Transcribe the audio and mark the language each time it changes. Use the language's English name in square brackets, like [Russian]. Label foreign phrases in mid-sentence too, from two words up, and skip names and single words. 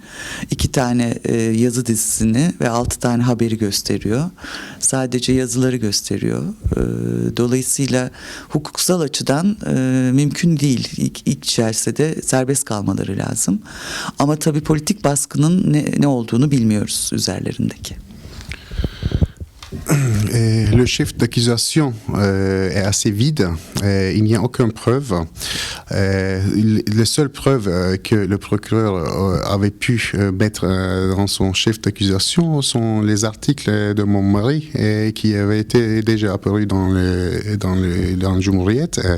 [Turkish] 2 tane yazı dizisini ve 6 tane haberi gösteriyor. Sadece yazıları gösteriyor. Dolayısıyla hukuksal açıdan mümkün değil. İlk celsede serbest kalmaları lazım. Ama tabii politik baskının ne olduğunu bilmiyoruz üzerlerindeki. [French] Le chef d'accusation est assez vide. Il n'y a aucune preuve. Les seules preuves que le procureur avait pu mettre dans son chef d'accusation sont les articles de mon mari qui avaient été déjà apparus dans le Cumhuriyet.